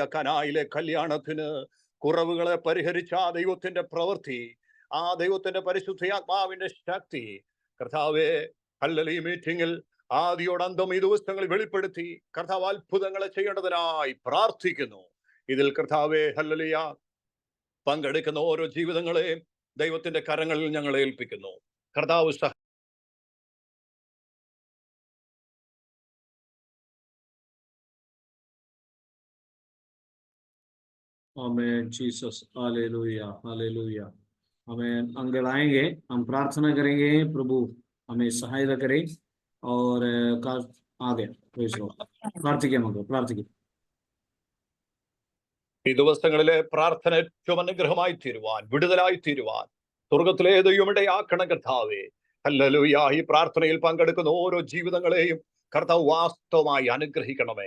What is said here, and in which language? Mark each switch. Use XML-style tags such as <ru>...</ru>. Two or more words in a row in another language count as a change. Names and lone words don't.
<ml>കനായിലെ കല്യാണത്തിന് കുറവുകളെ പരിഹരിച്ച ആ ദൈവത്തിന്റെ പ്രവൃത്തി, ആ ദൈവത്തിന്റെ പരിശുദ്ധാത്മാവിന്റെ ശക്തി കർത്താവെ ഹല്ലേലൂയ മീറ്റിംഗിൽ ആദിയോടന്തം ഈ ദിവസങ്ങളിൽ വെളിപ്പെടുത്തി കർത്താവ് അത്ഭുതങ്ങളെ ചെയ്യേണ്ടതിനായി പ്രാർത്ഥിക്കുന്നു. ഇതിൽ കർത്താവെ ഹല്ലേലൂയ പങ്കെടുക്കുന്ന ഓരോ ജീവിതങ്ങളെയും ദൈവത്തിന്റെ കരങ്ങളിൽ ഞങ്ങൾ ഏൽപ്പിക്കുന്നു. കർത്താവ്</ml> <hi>आमेन जीसस, हालेलुया, हालेलुया। आमेन। अंकल आएंगे, हम प्रार्थना करेंगे, प्रभु हमें सहायता करें और आगे പ്രാർത്ഥിക്കാം.</hi> <ml>ഈ ദിവസങ്ങളിലെ പ്രാർത്ഥന ഏറ്റവും അനുഗ്രഹമായി തീരുവാൻ, വിടുതലായി തീരുവാൻ സ്വർഗത്തിലെ ദൈവമിടയാക്കണം കർത്താവേ. ഹല്ലേലൂയ. ഈ പ്രാർത്ഥനയിൽ പങ്കെടുക്കുന്ന ഓരോ ജീവിതങ്ങളെയും കർത്താവ് വാസ്തവമായി അനുഗ്രഹിക്കണമേ.</ml>